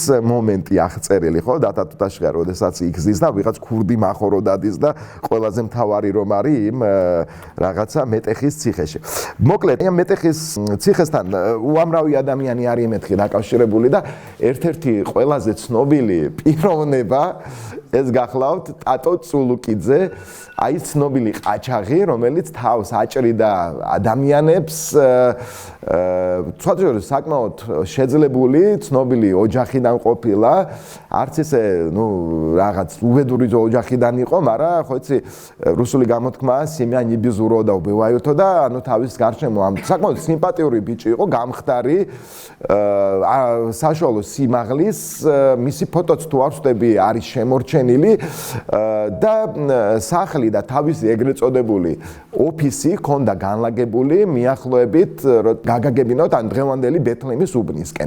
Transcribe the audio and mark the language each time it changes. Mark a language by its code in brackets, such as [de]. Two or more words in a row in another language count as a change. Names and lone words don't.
[ka] მომენტი აღწერილი ხო დათა თუთაშხე როდესაც იგზის და ვიღაც ქურდი მახორო დადის და ყველაზე მთავარი რომ არის იმ რაღაცა მეტეხის ციხეში მოკლედ ამ მეტეხის ციხესთან უამრავი ადამიანი არის მეთქი დაკავშირებული და ერთ-ერთი ყველაზე ცნობილი პიროვნება ეს გახლავთ ტატო წულუკიძე აი ცნობილი ყაჩაღი რომელიც თავს აჭრიდა ადამიანებს ცოტა საკმაოდ შეძლებული ცნობილი ოჯახიდან ყოფილა არც ისე ნუ რაღაც უბედური ოჯახიდან იყო მაგრამ ხო იცი რუსული გამოთქმაა [ru] семья не без урода убивают [ka] და ანუ თავის გარშემო ამ საკმაოდ სიმპათიური ბიჭი იყო გამხდარი საშუალო სიმაღლის მისი ფოტოც თუ არ ვხვდები არის შემორჩენილი და სახლი და თავისი ეგრეთ წოდებული ოფისი ჰქონდა განლაგებული მიახლოებით გაგაგებინოთ ან დღევანდელი ბეთლემის უბნისკენ.